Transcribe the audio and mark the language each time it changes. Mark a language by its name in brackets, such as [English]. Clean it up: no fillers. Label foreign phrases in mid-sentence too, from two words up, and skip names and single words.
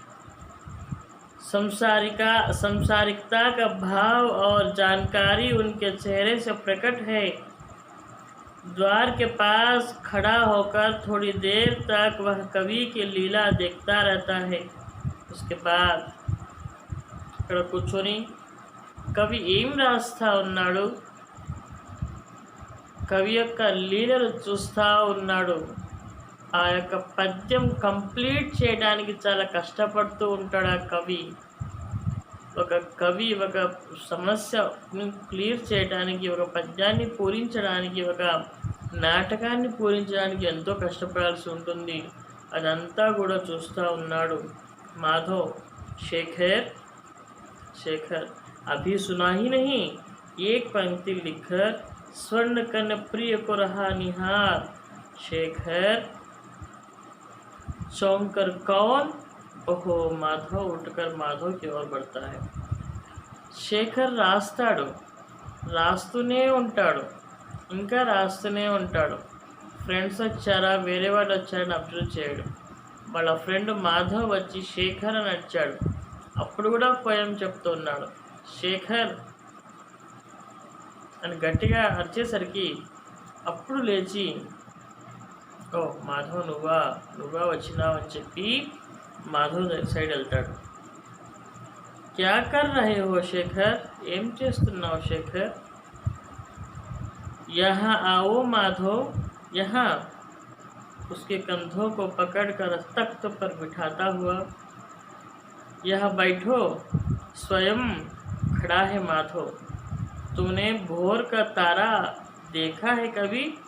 [Hindi] संसारिकता का भाव और जानकारी उनके चेहरे से प्रकट है. द्वार के पास खड़ा होकर थोड़ी देर तक वह कवि की लीला देखता रहता है. उसके बाद [Telugu] ఇక్కడ కూర్చొని కవి ఏం రాస్తా ఉన్నాడు, కవి యొక్క లీలలు చూస్తూ ఉన్నాడు. ఆ యొక్క పద్యం కంప్లీట్ చేయడానికి చాలా కష్టపడుతూ ఉంటాడు ఆ కవి. ఒక కవి ఒక సమస్యని క్లియర్ చేయడానికి, ఒక పద్యాన్ని పూరించడానికి, ఒక నాటకాన్ని పూరించడానికి ఎంతో కష్టపడాల్సి ఉంటుంది. అదంతా కూడా చూస్తూ ఉన్నాడు మాధవ్. [Hindi] शेखर शेखर अभी सुना ही नहीं, एक पंक्ति लिखकर स्वर्ण कन्या प्रिय को रहा निहार। शेखर चौंक कर कौन? ओहो, माधव उठकर माधव की ओर बढ़ता है। [Telugu] శేఖర్ రాస్తూనే ఉంటాడు, ఇంకా రాస్తూనే ఉంటాడు. ఫ్రెండ్స్ వచ్చారా, వేరే వాళ్ళు వచ్చారని అబ్జర్వ్ చేయడు. వాళ్ళ ఫ్రెండ్ మాధవ్ వచ్చి శేఖర్ అని అడిచాడు. అప్పుడు కూడా పోయం చెప్తున్నాడు. శేఖర్ అని గట్టిగా అరిచేసరికి అప్పుడు లేచి, ఓ మాధవ్ నువ్వా వచ్చినావు అని చెప్పి మాధవ్ సైడ్ వెళ్తాడు. [Hindi] क्या कर रहे हो शेखर? [Telugu] ఏం చేస్తున్నావు శేఖర్? [Hindi] यहाँ आओ माधव, यहाँ। उसके कंधों को पकड़कर तख्त पर बिठाता हुआ, यहाँ बैठो। स्वयं खड़ा है माधव। तूने भोर का तारा देखा है कभी?